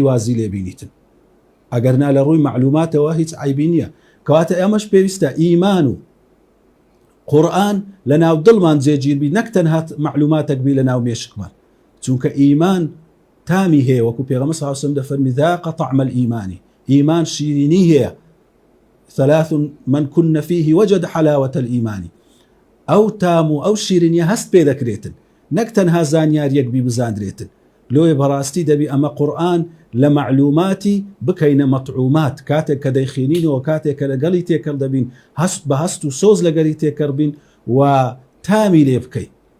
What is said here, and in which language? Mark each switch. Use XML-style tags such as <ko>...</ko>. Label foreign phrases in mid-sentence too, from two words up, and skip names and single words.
<ckb>وازی لێبینیتن ئەگەرنا لە ڕووی معلوماتەوە هیچ عیبی نییە کەواتە ئێمەش پێویستە ئیمان و قورئان لە ناو دڵمان جێگیربی نەک تەنها معلوماتێک بی لە ناو مێشکمان چونکە ئیمان تامی هەیە وەکو پێغەمبەر</ckb> <ar>صلی الله علیه و سلم</ar> <ckb>دەفەرمی</ckb> <ar>ذاق طعم الإيمان</ar> <ckb>ئیمان شیرینی هەیە</ckb> <ar>ثلاث من كن فيه وجد حلاوة الإيمان</ar> <ckb>ئەو تام و ئەو شیرینیە هەست پێ دەکرێتن نەک تەنها زانیاریەک بی بزاندرێتن لۆیە بەڕاستی دەبی ئەمە قورئان لە معلوماتی بکەینە مەطعومات کاتێک کە دەیخێنینەوە کاتێک کە لەگەڵی تێکەڵ دەبین هەست بە هەست و سۆز لەگەڵی تێکەڵ بین و تامی لێ بکەین</ckb>